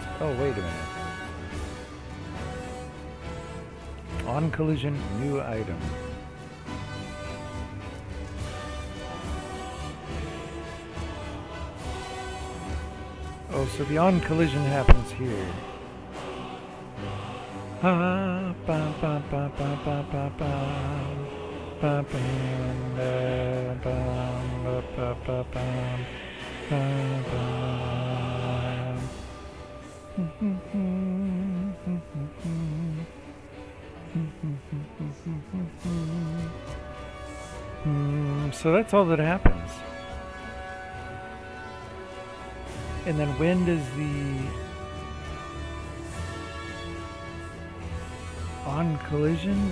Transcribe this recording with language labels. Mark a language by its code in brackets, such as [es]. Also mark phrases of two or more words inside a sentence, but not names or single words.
[en] Oh, wait a minute. On collision, new item. Oh, so the on collision happens here. Ha, ba, ba, ba, ba, ba, ba, ba. Ba, ba, ba, ba, ba, ba, ba, so that's all that happens. And then when does the on collision?